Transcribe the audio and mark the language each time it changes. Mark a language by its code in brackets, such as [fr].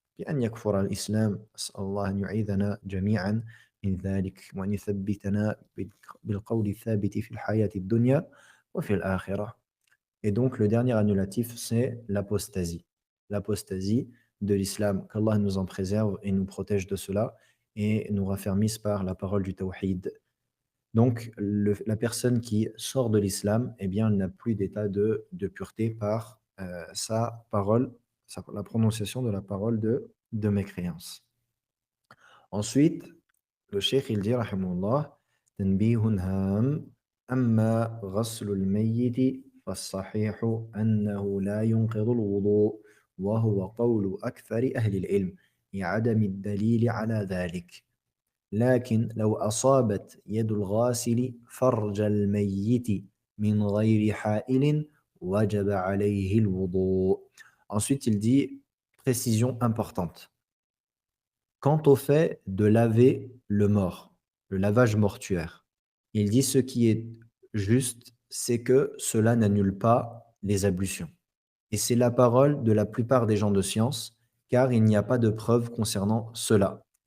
[ar] بأن يكفر الإسلام أسأل الله أن يعيذنا جميعا من ذلك وأن يثبتنا بالقول الثابت في الحياة الدنيا وفي الآخرة. [fr] Et donc, le dernier annulatif, c'est l'apostasie. L'apostasie de l'islam, qu'Allah nous en préserve et nous protège de cela et nous raffermisse par la parole du tawhid. Donc, la personne qui sort de l'islam, eh bien, elle n'a plus d'état de pureté par sa parole, la prononciation de la parole de mécréance. Ensuite, le cheikh, il dit, [ar] rahimahullah, تنبيه هام أما غسل الميت فالصحيح أنه لا ينقض الوضوء وهو قول أكثر أهل العلم لعدم الدليل على ذلك لكن لو أصابت يد الغاسل فرج الميت من غير حائل وجب عليه الوضوء. [fr] Ensuite, il dit, précision importante. Quant au fait de laver le mort, le lavage mortuaire, il dit ce qui est juste, c'est que cela n'annule pas les ablutions. Et c'est la parole de la plupart des gens de science, car il n'y a pas de preuve concernant cela.